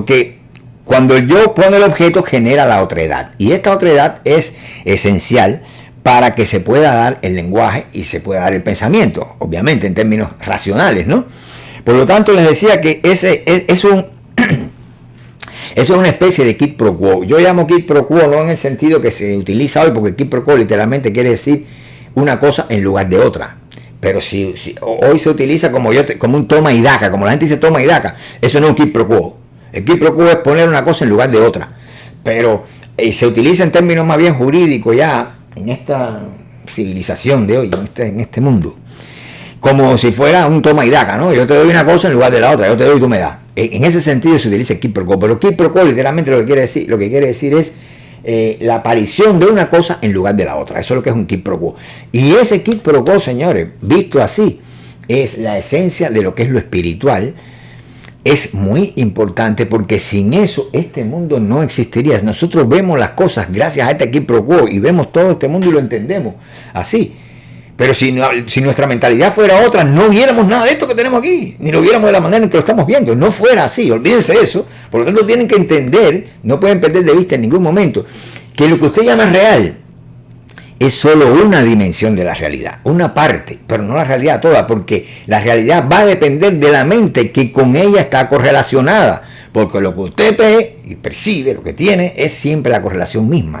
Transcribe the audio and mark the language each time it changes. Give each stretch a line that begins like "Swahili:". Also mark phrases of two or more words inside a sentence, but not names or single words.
Spanish: Que cuando el yo pone el objeto, genera la otredad. Y esta otredad es esencial para que se pueda dar el lenguaje y se pueda dar el pensamiento, obviamente en términos racionales, ¿no? Por lo tanto, les decía que eso es una especie de
Latin: quid pro quo.
Spanish: Yo llamo
Latin: quid pro quo
Spanish: no en el sentido que se utiliza hoy, porque
Latin: quid pro quo
Spanish: literalmente quiere decir una cosa en lugar de otra. Pero si hoy se utiliza como un toma y daca, como la gente dice toma y daca, eso no es un
Latin: quid pro quo.
Spanish: El
Latin: quid pro quo
Spanish: es poner una cosa en lugar de otra. Pero se utiliza en términos más bien jurídicos ya en esta civilización de hoy, en este mundo, como si fuera un toma y daca, ¿no? Yo te doy una cosa en lugar de la otra, yo te doy y tú me das. En ese sentido se utiliza el
Latin: quid pro quo,
Spanish: pero el
Latin: quid pro quo
Spanish: literalmente lo que quiere decir es la aparición de una cosa en lugar de la otra. Eso es lo que es un
Latin: quid pro quo.
Spanish: Y ese
Latin: quid pro quo,
Spanish: señores, visto así, es la esencia de lo que es lo espiritual. Es muy importante porque sin eso este mundo no existiría. Nosotros vemos las cosas gracias a este
Latin: quid pro quo
Spanish: y vemos todo este mundo y lo entendemos así. Pero si nuestra mentalidad fuera otra, no viéramos nada de esto que tenemos aquí, ni lo viéramos de la manera en que lo estamos viendo. No fuera así, olvídense de eso. Por lo tanto, tienen que entender, no pueden perder de vista en ningún momento, que lo que usted llama real es solo una dimensión de la realidad, una parte, pero no la realidad toda, porque la realidad va a depender de la mente que con ella está correlacionada, porque lo que usted ve y percibe, lo que tiene, es siempre la correlación misma.